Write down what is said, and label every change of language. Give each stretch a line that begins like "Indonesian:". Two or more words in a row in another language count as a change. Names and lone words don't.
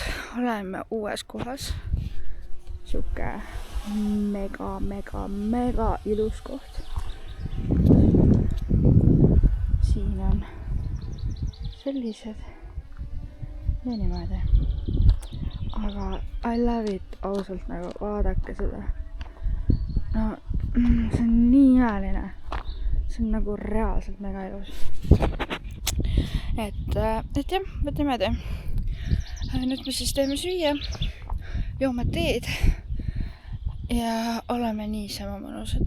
Estonian: Oleme uues kohas. Siuke mega ilus koht. Siin on sellised ja niimoodi. Aga
English: I love it,
Estonian: ausalt nagu vaadake seda. No, see on nii imeline. See on nagu reaalselt mega ilus. Et jah, võt niimoodi. Nüüd me siis teeme süüa, joome teed ja oleme niisama mõnusad.